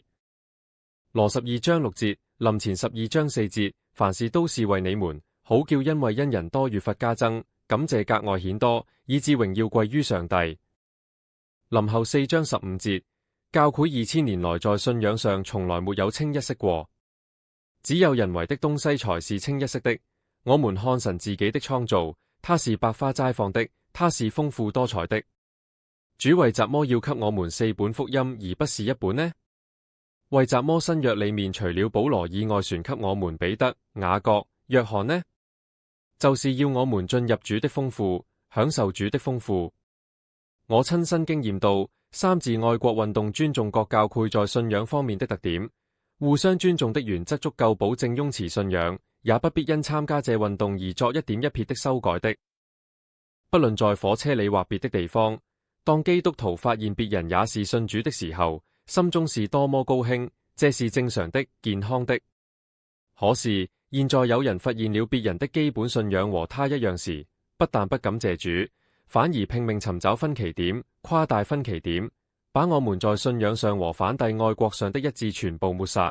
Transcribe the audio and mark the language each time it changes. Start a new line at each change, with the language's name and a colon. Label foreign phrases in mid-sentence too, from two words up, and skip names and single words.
Chinese: 羅12章6節，林前12章4節，凡事都是為你們，好叫因為因人多越發加增，感謝格外顯多，以致榮耀歸於上帝。林後4章15節，教會2000年來在信仰上從來沒有清一色過，只有人為的東西才是清一色的。我們看神自己的創造，它是百花齋放的，它是豐富多彩的。主為什麼要給我們4本福音而不是1本呢？為什麼新約裡面除了保羅以外傳給我們彼得、雅各、約翰呢？就是要我們進入主的豐富，享受主的豐富。我親身經驗到三自愛國運動尊重各教會在信仰方面的特點，互相尊重的原則足夠保證擁持信仰，也不必因參加這運動而作一點一撇的修改的。不論在火車裡或別的地方，當基督徒發現別人也是信主的時候，心中是多麼高興，這是正常的、健康的。可是現在有人發現了別人的基本信仰和他一樣時，不但不感謝主，反而拼命尋找分歧點，誇大分歧點，把我們在信仰上和反帝愛國上的一致全部抹殺。